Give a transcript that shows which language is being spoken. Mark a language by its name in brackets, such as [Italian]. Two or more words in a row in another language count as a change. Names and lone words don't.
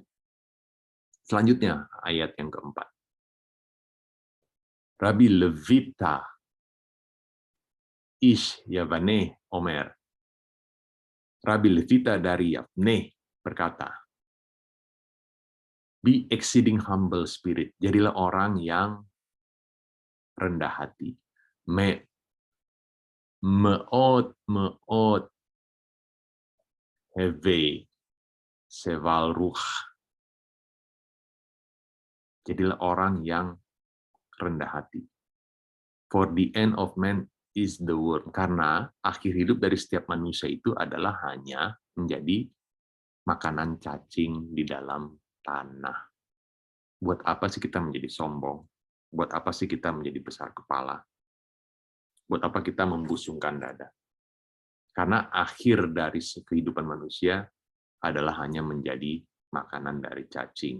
[Indonesian] Selanjutnya, ayat yang keempat. [Hebrew] רבי לויטס איש יבנה אומר. [Indonesian] Rabbi Levita dari Yavne berkata, [English] be exceeding humble spirit. [Indonesian] Jadilah orang yang rendah hati. [Hebrew] מאוד הוי שפל רוח. [Indonesian] Jadilah orang yang rendah hati. [English] For the end of man is the world. [Indonesian] Karena akhir hidup dari setiap manusia itu adalah hanya menjadi makanan cacing di dalam tanah. Buat apa sih kita menjadi sombong? Buat apa sih kita menjadi besar kepala? Buat apa kita membusungkan dada? Karena akhir dari kehidupan manusia adalah hanya menjadi makanan dari cacing.